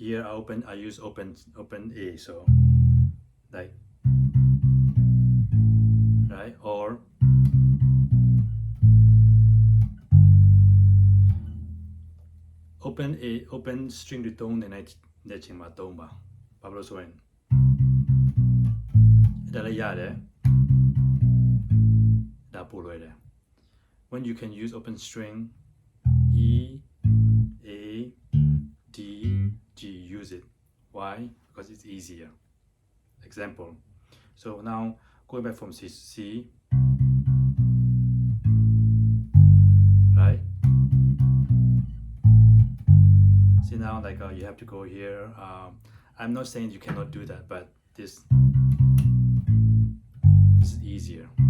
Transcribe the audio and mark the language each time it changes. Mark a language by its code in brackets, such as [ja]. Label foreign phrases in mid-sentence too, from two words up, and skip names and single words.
[en] I use open A, so like, right, or open string [my] တွေတုံးတဲ့ချိန်မှာတုံးပါဘာလို့ဆိုရင်ဒါလည်းရတယ် ဒါပို့လွယ်တယ် [en] when you can use open string E A D G use it why because it's easier example so now going back from C right see now like you have to go here I'm not saying you cannot do that but this is easier